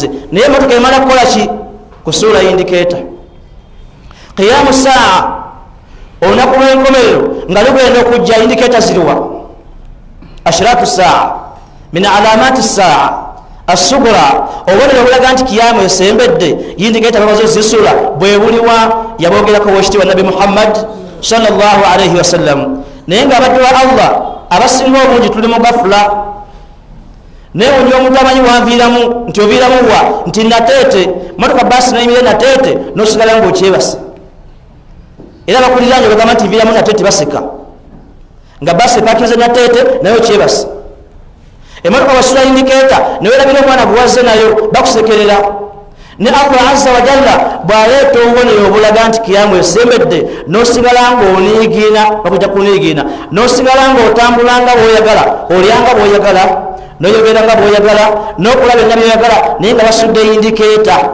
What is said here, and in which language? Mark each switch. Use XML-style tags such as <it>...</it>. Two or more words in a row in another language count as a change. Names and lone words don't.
<lg>naye emmotoka emala kukola ki kusuula yindikeeta</lg> <ar>قيام الساعة</ar> <lg>olunaku lw'enkomerero nga lugenda okujja yindikeeta ziriwa</lg> <ar>أشراط الساعة من علامات الساعة</ar> <lg>asugura obubonero obulaga nti kiyamu esembedde yindikeeta babazo zisula bwebuliwa yabogerako wekitiibwa nabi muhammad</lg> <ar>صلى الله عليه وسلم</ar> <lg>naye nga abaddu ba allah abasinga obungi tuli mu gafula naye oli omuntu amanyi wanviiramu nti oviiramu wa nti nateete motoka basi nayimire nateete nosigala ngaokyebase era bakuliranye bagamba nti nviiramu nateete baseka nga basi epakinze nateete naye okyebase emotoka wasula indikeeta newerabira omwana guwazze nayo bakusekerera ne</lg> <ar>الله عز وجل</ar> <lg>bwaleeta obubonero obulaga nti kiyamu esembedde nosigala ngaoniigiina bakujja kuniigiina nosigala ngaotambulanga bwoyagala olyanga bwoyagala noyogeranga bwoyagala nokola byonna byoyagala naye nga basudde indikeeta</lg>